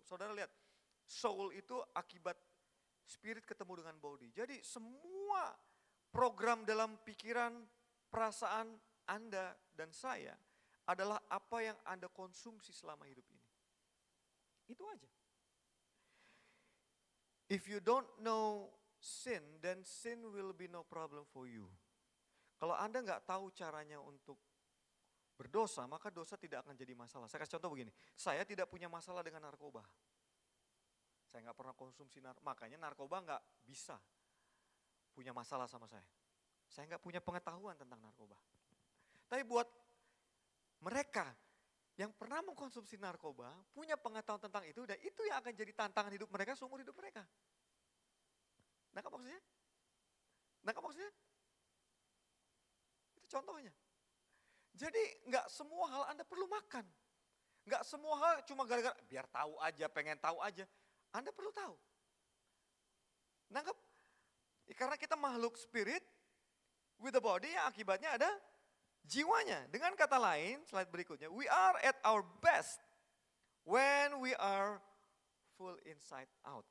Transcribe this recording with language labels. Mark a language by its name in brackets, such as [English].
[Indonesian] Saudara lihat, soul itu akibat spirit ketemu dengan body. Jadi semua program dalam pikiran, perasaan Anda dan saya adalah apa yang Anda konsumsi selama hidup ini. Itu aja. [English] If you don't know sin, then sin will be no problem for you. [Indonesian] Kalau Anda nggak tahu caranya untuk berdosa, maka dosa tidak akan jadi masalah. Saya kasih contoh begini, saya tidak punya masalah dengan narkoba. Saya nggak pernah konsumsi narkoba, makanya narkoba nggak bisa punya masalah sama saya. Saya nggak punya pengetahuan tentang narkoba. Tapi buat mereka yang pernah mengkonsumsi narkoba, punya pengetahuan tentang itu, dan itu yang akan jadi tantangan hidup mereka seumur hidup mereka. Nangkap maksudnya? Nangkap maksudnya? Itu contohnya. Jadi nggak semua hal Anda perlu makan. Nggak semua hal cuma gara-gara biar tahu aja, pengen tahu aja. Anda perlu tahu. Nangkap? Karena kita makhluk [English] spirit with the body [Indonesian] yang akibatnya ada jiwanya. Dengan kata lain, slide berikutnya, [English] we are at our best when we are full inside out.